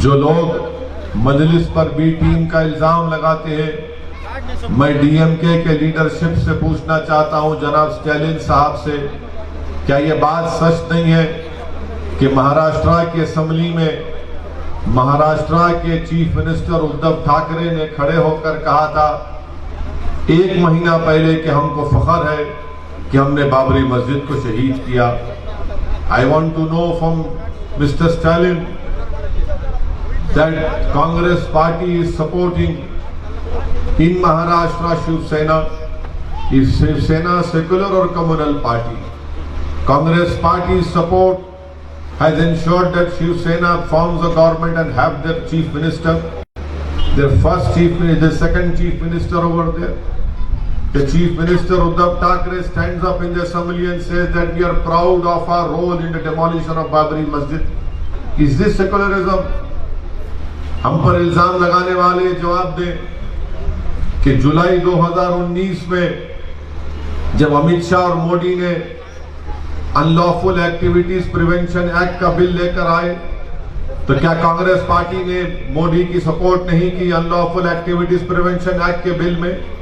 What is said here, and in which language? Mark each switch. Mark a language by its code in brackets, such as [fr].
[hi] जो लोग मजलिस पर बी टीम का इल्जाम लगाते हैं, मैं DMK के लीडरशिप से पूछना चाहता हूं, जनाब स्टैलिन साहब से, क्या ये बात सच नहीं है कि महाराष्ट्र की असेंबली में महाराष्ट्र के चीफ मिनिस्टर उद्धव ठाकरे ने खड़े होकर कहा था 1 महीना पहले कि हमको फख्र है कि हमने बाबरी मस्जिद को शहीद किया? [en] I want to know from Mister Stalin that Congress party is supporting in Maharashtra Shiv Sena. Is Shiv Sena secular और communal party? Congress party support has ensured that Shiv Sena forms a government and have their chief minister, their first chief minister, the second chief minister over there. The chief minister Uddhav Thackeray stands up in the assembly and says that we are proud of our role in the demolition of Babri Masjid. Is this secularism? [hi] हम पर इल्जाम लगाने वाले जवाब दें कि जुलाई 2019 में जब अमित शाह और मोदी ने अनलॉफुल एक्टिविटीज प्रिवेंशन एक्ट का बिल लेकर आए, तो क्या कांग्रेस पार्टी ने मोदी की सपोर्ट नहीं की अनलॉफुल एक्टिविटीज प्रिवेंशन एक्ट के बिल में?